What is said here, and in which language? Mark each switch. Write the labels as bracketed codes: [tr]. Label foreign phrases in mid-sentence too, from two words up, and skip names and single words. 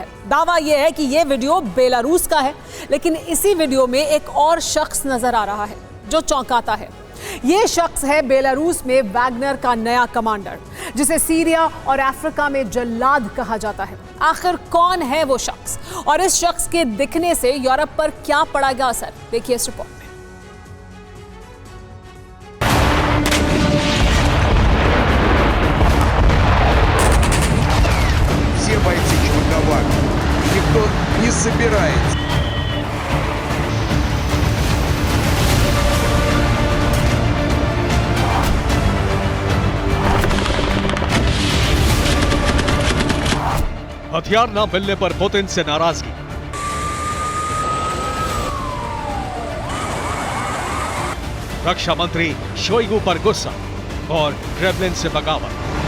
[hi] दावा यह है कि यह वीडियो बेलारूस का है, लेकिन इसी वीडियो में एक और शख्स नजर आ रहा है जो चौंकाता है। यह शख्स है बेलारूस में वैगनर का नया कमांडर, जिसे सीरिया और अफ्रीका में जल्लाद कहा जाता है। आखिर कौन है वो शख्स और इस शख्स के दिखने से यूरोप पर क्या पड़ेगा असर, देखिए इस रिपोर्ट में। [ru] Все бойцы чудаковаты. Никто не собирается. [hi] हथियार न मिलने पर पुतिन से नाराजगी। रक्षा मंत्री शोइगु पर गुस्सा और क्रेमलिन से बगावत।